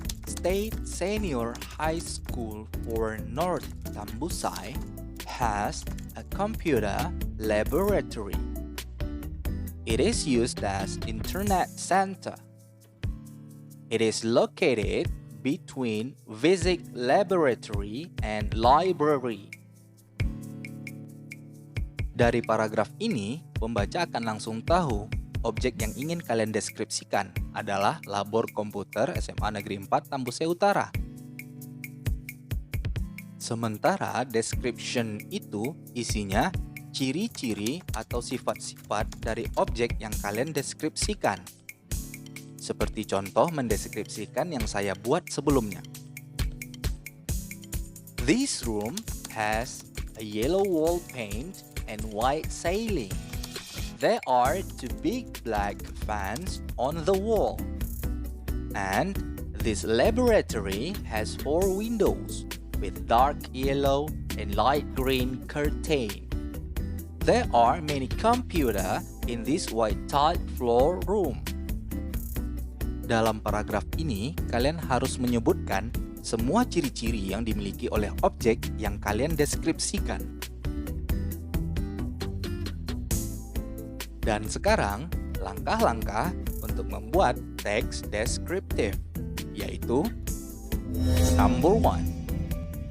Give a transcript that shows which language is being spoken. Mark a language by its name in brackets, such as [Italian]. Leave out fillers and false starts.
[English] State Senior High School for North Tambusai has a computer laboratory. It is used as internet center. It is located between physics laboratory and library. [Indonesian] Dari paragraf ini, pembaca akan langsung tahu objek yang ingin kalian deskripsikan adalah labor komputer SMA Negeri 4 Tambusai Utara. Sementara description itu isinya ciri-ciri atau sifat-sifat dari objek yang kalian deskripsikan. seperti contoh mendeskripsikan yang saya buat sebelumnya. [English] This room has a yellow wall paint and white ceiling. There are two big black fans on the wall. And this laboratory has 4 windows with dark yellow and light green curtain. There are many computers in this white tiled floor room. [Indonesian] Dalam paragraf ini, kalian harus menyebutkan semua ciri-ciri yang dimiliki oleh objek yang kalian deskripsikan. Dan sekarang, langkah-langkah untuk membuat teks deskriptif, yaitu Number 1.